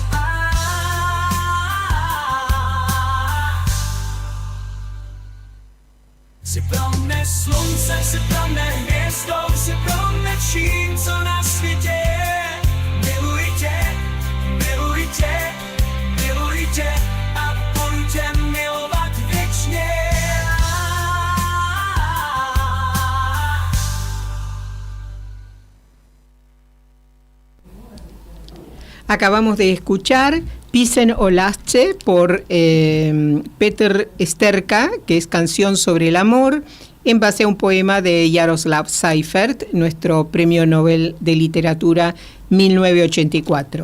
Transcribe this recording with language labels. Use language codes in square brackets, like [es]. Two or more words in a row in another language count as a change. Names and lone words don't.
[cs] Jsi pro mne slunce, jsi pro mne hvězdou, jsi pro mne vším, co na světě je. Miluji tě, miluji tě, miluji tě a budu tě milovat věčně. [es] Acabamos de escuchar Pisen o Lasse por Peter Esterka, que es Canción sobre el amor, en base a un poema de Jaroslav Seifert, nuestro Premio Nobel de Literatura 1984.